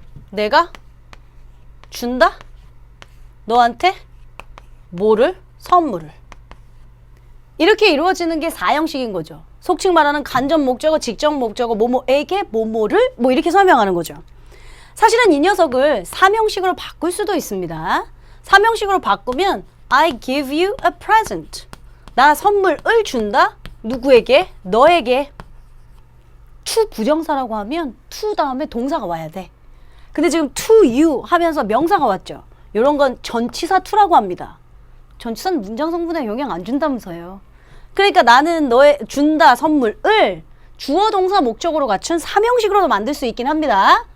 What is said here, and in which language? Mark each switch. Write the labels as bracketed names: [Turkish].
[Korean] 내가 준다? 너한테 뭐를? 선물을. 이렇게 이루어지는 게 4형식인 거죠. 속칭 말하는 간접 목적어, 직접 목적어, 뭐뭐에게 뭐뭐를 뭐 이렇게 설명하는 거죠. 사실은 이 녀석을 3형식으로 바꿀 수도 있습니다. 3형식으로 바꾸면 [English] I give you a present. [Korean] 나 선물을 준다? 누구에게? 너에게. to 부정사라고 하면 to 다음에 동사가 와야 돼. 근데 지금 to you 하면서 명사가 왔죠. 이런 건 전치사 to라고 합니다. 전치사는 문장 성분에 영향 안 준다면서요. 그러니까 나는 너의 준다 선물을 주어 동사 목적으로 갖춘 3형식으로도 만들 수 있긴 합니다.